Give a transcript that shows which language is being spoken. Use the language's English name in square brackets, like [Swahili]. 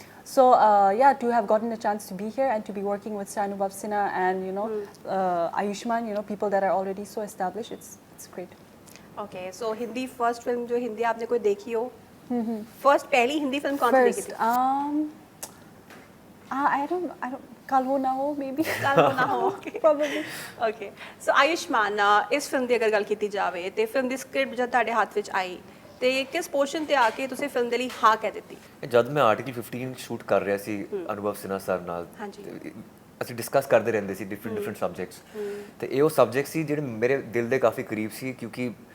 [English] So yeah, to have gotten a chance to be here and to be working with Sahnewal Sinha and you know Ayushmann, you know people that are already so established, it's great. [Hindi] Okay, so Hindi first film जो हिंदी आपने कोई देखी हो? First पहली Hindi film कौन सी देखी थी? [English] I don't Kal Ho Na Ho maybe [Hindi] कल हो ना हो [English] probably. [Punjabi] Okay, so ਆਯੁਸ਼ਮਾਨ ਇਸ ਫਿਲਮ ਦੀ ਅਗਰ ਗੱਲ ਕੀਤੀ ਜਾਵੇ ਤੇ ਫਿਲਮ ਦੀ ਸਕ੍ਰਿਪਟ ਜਦ ਤੁਹਾਡੇ ਹੱਥ ਵਿੱਚ ਆਈ ਤੇ ਕਿਸ ਪੋਰਸ਼ਨ ਤੇ ਆ ਕੇ ਤੁਸੀਂ ਫਿਲਮ ਦੇ ਲਈ ਹਾਂ ਕਹਿ ਦਿੱਤੀ? ਜਦ ਮੈਂ ਆਰਟੀਕਲ 15 ਸ਼ੂਟ ਕਰ ਰਿਹਾ ਸੀ ਅਨੁਭਵ ਸਿਨਹਾ ਸਰ ਨਾਲ, ਅਸੀਂ ਡਿਸਕਸ ਕਰਦੇ ਰਹਿੰਦੇ ਸੀ ਡਿਫਰੈਂਟ ਸਬਜੈਕਟਸ, ਤੇ ਇਹ ਉਹ ਸਬਜੈਕਟ ਸੀ ਜਿਹੜੇ ਮੇਰੇ ਦਿਲ ਦੇ ਕਾਫੀ ਕਰੀਬ ਸੀ, ਕਿਉਂਕਿ